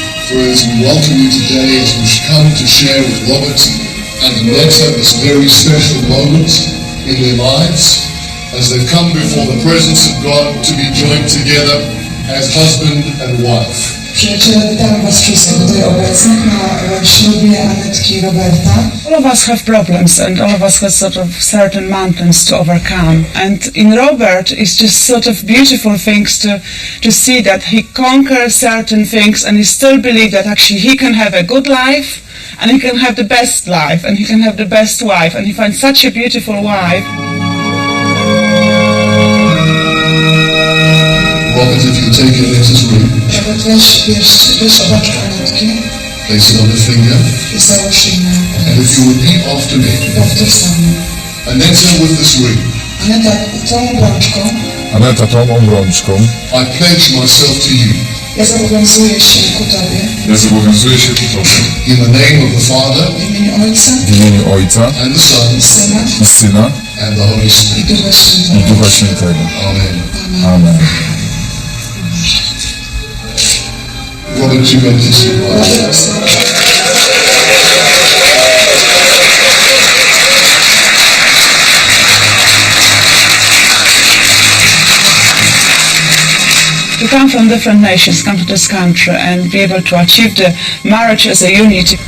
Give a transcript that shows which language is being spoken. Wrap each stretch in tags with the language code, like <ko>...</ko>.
<en>Friends, we welcome you today as we come to share with Robert and Annetta this very special moment in their lives as they've come before the presence of God to be joined together as husband and wife.</en> <pl>Przyjaciele, witam Was wszystkich tutaj obecnych na ślubie Anetki i Roberta.</pl> <en>All of us have problems and all of us have sort of certain mountains to overcome. And in Robert, it's just sort of beautiful things to see that he conquers certain things and he still believes that actually he can have a good life and he can have the best life and he can have the best wife and he finds such a beautiful wife. Robert, if you take Annetta's ring,</en> <pl>Robert, weź obaczkę Anetki,</pl> <en>place it on the finger,</en> <pl>załóż jej na</pl> <en>and if you repeat after me,</en> <pl>powtórz za mną.</pl> <en>Annetta with this ring,</en> <pl>Aneta, tą obrączką, Aneta, tą obrączką,</pl> <en>I pledge myself to you.</en> <pl>ja zobowiązuję się ku Tobie. Ja zobowiązuję się ku Tobie.</pl> <en>In the name of the Father,</en> <pl>W imieniu Ojca, w imieniu Ojca</pl> <en>and the Son,</en> <pl>Syna i Syna</pl> <en>and the Holy Spirit.</en> <pl>i Ducha i Świętego. Ducha Świętego.</pl> <en>Amen.</en> <pl>Amen.</pl> <en>contributed to come from different nations, come to this country and be able to achieve the marriage as a unity.</en>